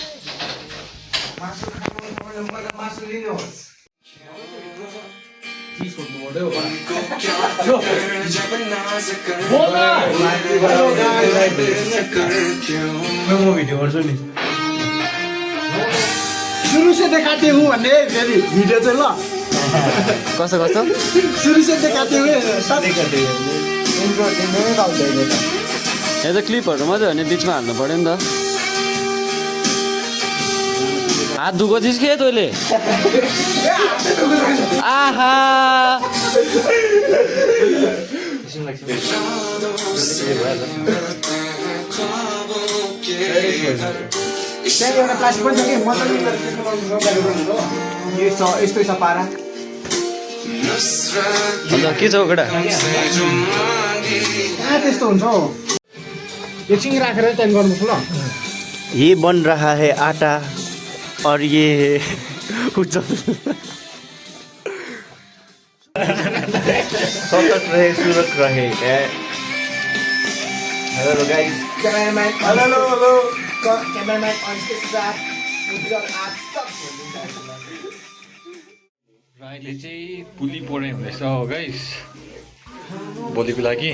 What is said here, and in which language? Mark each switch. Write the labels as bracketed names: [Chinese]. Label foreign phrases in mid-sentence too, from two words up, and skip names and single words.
[Nepali] मासु लिनुहोस् भिडियो गर्छु नि [Hindi] सुरु से देखाते हूँ [Nepali] भन्ने फेरि भिडियो चाहिँ ल कसो गर्छ? [Hindi] सुरु से देखाते हुए [Nepali] सधैँ गर्दै यहाँ त क्लिपहरू मात्रै हो नि बिचमा हाल्नु पऱ्यो नि त। हात धुको थिइस् के तैँले? आहा त्यहाँ एउटा प्लास्टिक पनि छ कि मजाले यस्तै छ पारा के छ केटा? कहाँ त्यस्तो हुन्छ हौ एकछिन राखेर त्यहाँदेखि गर्नुपर्छ ल। [Hindi] ये बन रहा है आटा और ये उज्जवल सतर्क रहे सुरत रहे। [English] Hello guys, [Nepali] क्यामेराम्यान [English] Hello hello [Nepali] क्यामेराम्यान अनिसको साथ उज्जवल आज तक अहिले चाहिँ पुली पढाइ हुँदैछ हो गाइस भोलिको लागि।